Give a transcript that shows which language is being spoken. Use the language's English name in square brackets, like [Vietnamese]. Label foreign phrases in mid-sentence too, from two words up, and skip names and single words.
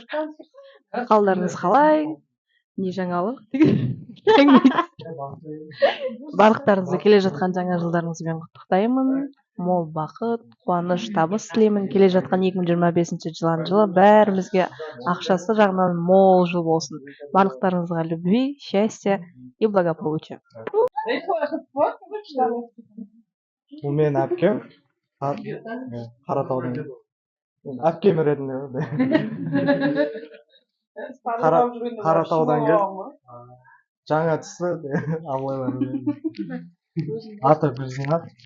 [Kazakh] Қалдарыңыз қалай? Не жаңалық? Барлықтарыңызды келе жатқан жаңа жылдарыңызбен құттықтаймын. Мол бақыт, қуаныш, табыс тілеймін. Келе жатқан 2025 жылы бәрімізге ақшасы жағынан мол жыл болсын. [Russian] Барлықтарыңызға любви, счастья и благополучия. [Kazakh] Бұл мен әпкем. Қаратаудың. Әпкем ретінде. Қаратаудан келді. Жаңа түсті. Абылайлар. Аты Гүлзина.